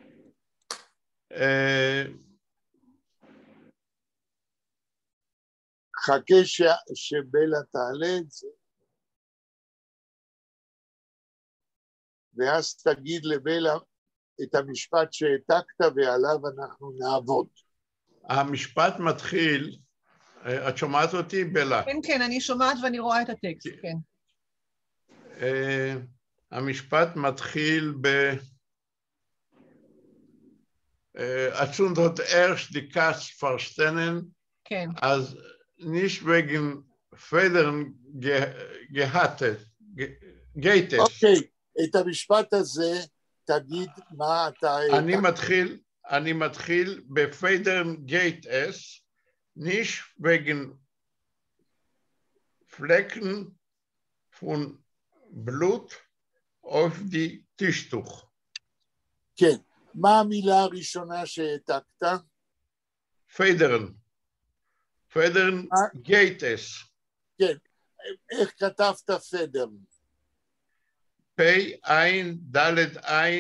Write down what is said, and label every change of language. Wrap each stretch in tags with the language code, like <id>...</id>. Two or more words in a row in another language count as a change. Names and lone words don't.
<he>חכה שבלה תעלה את זה, ואז תגיד לבלה את המשפט שהעתקת ועליו אנחנו נעבוד. המשפט מתחיל, את שומעת אותי, בלה? כן, אני שומעת ואני רואה את הטקסט, כן. המשפט מתחיל</he> <yi>at schon dort erst die Katz verstehen,</yi> <he>כן.</he> <yi>אז nicht wegen Federn geht es.</yi> <he>אוקיי, את המשפט הזה תגיד מה אתה... אני מתחיל בפדרן</he> <yi>geht es, nicht wegen Flecken von Blut auf die Tischtuch.</yi> <he>כן. מה המילה הראשונה שהעתקת?</he> <yi>פדרן. פדרן גייטס.</yi> <he>כן. איך כתבת פדר? פי עין, דלת עין.</he>